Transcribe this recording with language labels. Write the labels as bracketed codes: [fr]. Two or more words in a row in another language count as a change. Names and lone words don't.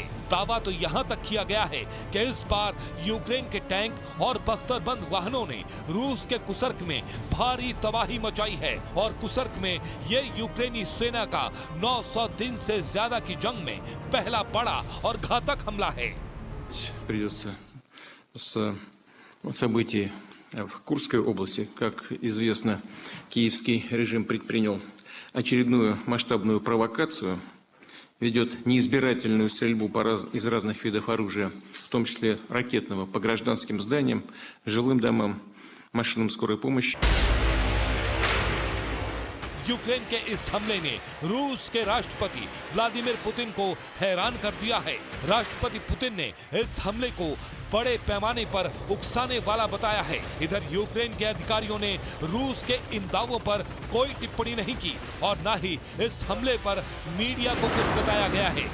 [hi] दावा तो यहां तक किया गया है कि इस बार यूक्रेन के टैंक और बख्तरबंद वाहनों ने रूस के कुर्स्क में भारी तबाही मचाई है और कुर्स्क में ये यूक्रेनी सेना का 900 दिन से ज्यादा की जंग में पहला बड़ा और घातक हमला है। [ru] Придется с событий в Курской области. Как известно, киевский режим предпринял очередную масштабную провокацию, ведет неизбирательную стрельбу из разных видов оружия, в том числе ракетного, по гражданским зданиям, жилым домам, машинам скорой помощи. [hi] यूक्रेन के इस हमले ने रूस के राष्ट्रपति व्लादिमीर पुतिन को हैरान कर दिया है। राष्ट्रपति पुतिन ने इस हमले को बड़े पैमाने पर उकसाने वाला बताया है। इधर यूक्रेन के अधिकारियों ने रूस के इन दावों पर कोई टिप्पणी नहीं की और न ही इस हमले पर मीडिया को कुछ बताया गया है।